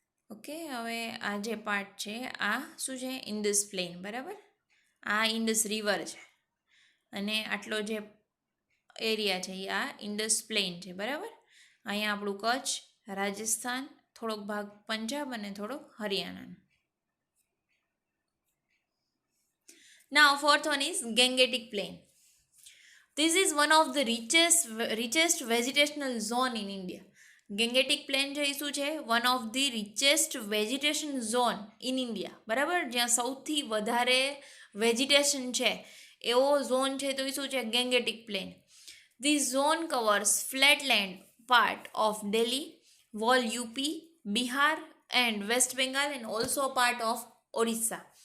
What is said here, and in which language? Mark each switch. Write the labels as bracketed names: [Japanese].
[Gujarati] Okay, હવે આ જે પાર્ટ છે આ શું છે? ઇન્ડસ પ્લેન, બરાબર. આ ઇન્ડસ રિવર છે, અને આટલો જે એરિયા છે એ આ ઇન્ડસ પ્લેન છે, બરાબર. અહીંયા આપણું કચ્છ, રાજસ્થાન, થોડોક ભાગ પંજાબ અને થોડોક હરિયાણાનો. [English] Now fourth one is Gangetic Plain. This is one of the richest vegetational zone in India. [Gujarati] ગેંગેટિક plane છે એ શું છે? [English] One of the richest vegetation zone in India, બરાબર. [Gujarati] જ્યાં સૌથી વધારે વેજીટેશન છે એવો ઝોન છે તો એ શું છે? ગેંગેટિક plane. [English] This zone covers flatland part of Delhi, whole UP, Bihar and West Bengal and also part of Orissa.